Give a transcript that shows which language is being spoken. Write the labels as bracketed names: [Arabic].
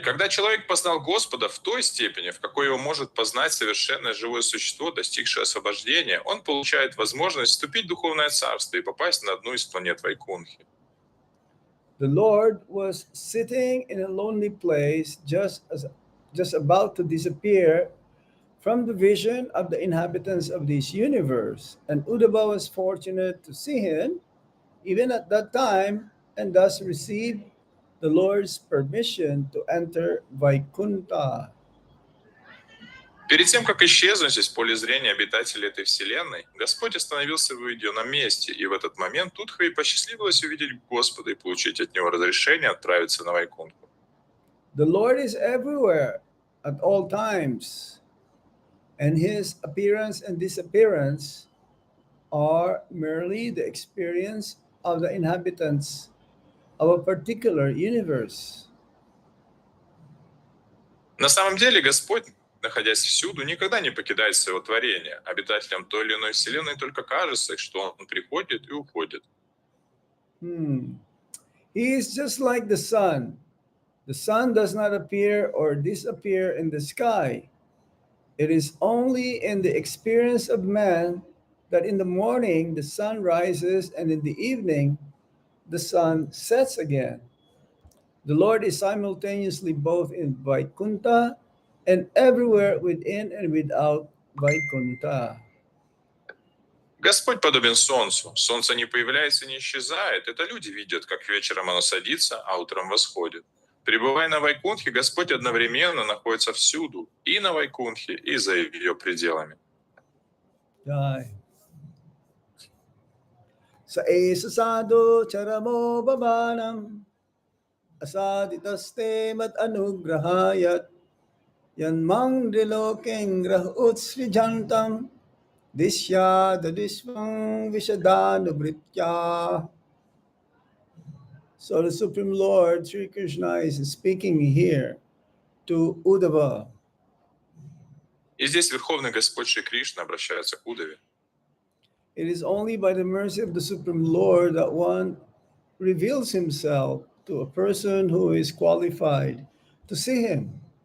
[Russian] Когда человек познал Господа в той степени, в какой его может познать совершенное живое существо, достигшее освобождения, он получает возможность вступить в духовное царство и попасть на одну из планет Вайкунхи. [English] The Lord was sitting in a lonely place, just about to disappear from the vision of the inhabitants of this universe, and Uddhava was fortunate to see him even at that time, and thus received the Lord's permission to enter Vaikunta. [Russian] Перед тем, как исчезнуть из поля зрения обитателей этой вселенной, Господь остановился в уединенном месте, и в этот момент Удхве посчастливилось увидеть Господа и получить от Него разрешение отправиться на Вайкунху. [English] The Lord is everywhere at all times, and his appearance and disappearance are merely the experience of the inhabitants of a particular universe. [Russian] На самом деле Господь, находясь всюду, никогда не покидает своего творения. Обитателям той или иной вселенной только кажется, что Он приходит и уходит. [English] He is just like the sun. The sun does not appear or disappear in the sky. It is only in the experience of man that in the morning the sun rises and in the evening the sun sets again. The Lord is simultaneously both in Vaikunta and everywhere within and without Vaikunta. [Russian] Господь подобен солнцу. Солнце не появляется и не исчезает. Это люди видят, как вечером оно садится, а утром восходит. Пребывая на Вайкунхе, Господь одновременно находится всюду, и на Вайкунхе, и за ее пределами. Jai. [Sanskrit] Sa esa sadhu charamo bhavanam asaditaste mat anugrahayat Yanmang dilokeng rahutsvijantam Dishya dadishvang vishadanubritya. [English] So the Supreme Lord, Sri Krishna, is speaking here to Uddhava. [Russian] И здесь Верховный Господь Шри Кришна обращается к Удаве. [English] It is only by the mercy of the Supreme Lord that one reveals himself to a person who is qualified to see him.